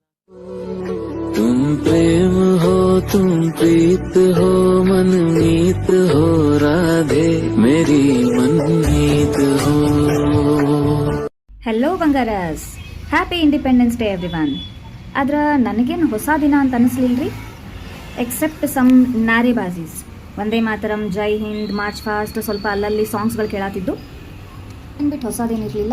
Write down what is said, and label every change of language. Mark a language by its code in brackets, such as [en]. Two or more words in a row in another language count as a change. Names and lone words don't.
[hi] तुम प्रेम हो तुम प्रीत हो मनमीत हो राधे मेरी मनमीत हो. [en] Hello bangaras, happy independence day everyone. [kn] ಆದ್ರೆ ನನಗೇನು ಹೊಸ ದಿನ ಅಂತ ಅನಿಸ್ಲಿಲ್ರಿ, [en] except some [kn] ನಾರಿಬಾಜೀಸ್. ವಂದೇ ಮಾತರಂ, ಜೈ ಹಿಂದ್, [en] march fast, [kn] ಸ್ವಲ್ಪ ಅಲ್ಲಲ್ಲಿ ಸಾಂಗ್ಸ್ಗಳು ಕೇಳತ್ತಿದ್ದು ಅಂದ್ಬಿಟ್ಟು ಹೊಸದೇನಿರಲಿಲ್ಲ.